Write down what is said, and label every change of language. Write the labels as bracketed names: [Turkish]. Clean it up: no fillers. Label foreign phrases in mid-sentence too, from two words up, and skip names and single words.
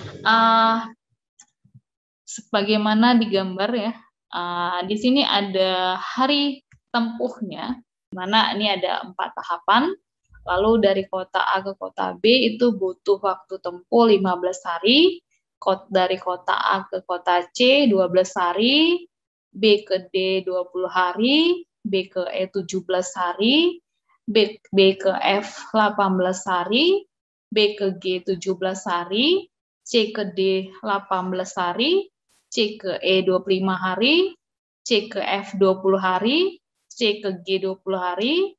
[Indonesian] Sebagaimana digambar ya, di sini ada hari tempuhnya, mana ini ada 4 tahapan. Lalu dari kota A ke kota B itu butuh waktu tempuh 15 hari, dari kota A ke kota C 12 hari, B ke D 20 hari, B ke E 17 hari, B ke F 18 hari, B ke G 17 hari, C ke D 18 hari, C ke E 25 hari, C ke F 20 hari, C ke G 20 hari,